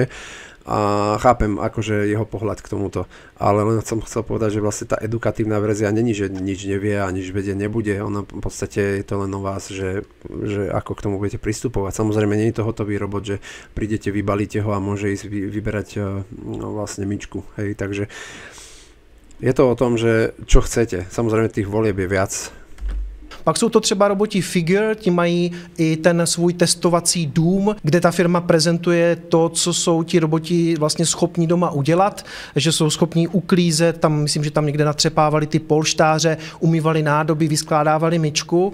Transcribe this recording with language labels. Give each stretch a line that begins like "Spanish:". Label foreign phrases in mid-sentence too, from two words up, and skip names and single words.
Slovak: A chápem akože jeho pohľad k tomuto, ale len som chcel povedať, že vlastne tá edukatívna verzia není, že nič nevie a nič vedieť nebude, ona v podstate je to len o vás, že ako k tomu budete pristupovať. Samozrejme nie je to hotový robot, že prídete, vybalíte ho a môže ísť vyberať vlastne myčku, hej, takže je to o tom, že čo chcete, samozrejme tých volieb je viac.
Czech: Pak jsou to třeba roboti Figure, ti mají i ten svůj testovací dům, kde ta firma prezentuje to, co jsou ti roboti vlastně schopní doma udělat, že jsou schopní uklízet, tam myslím, že tam někde natřepávali ty polštáře, umývali nádoby, vyskládávali myčku.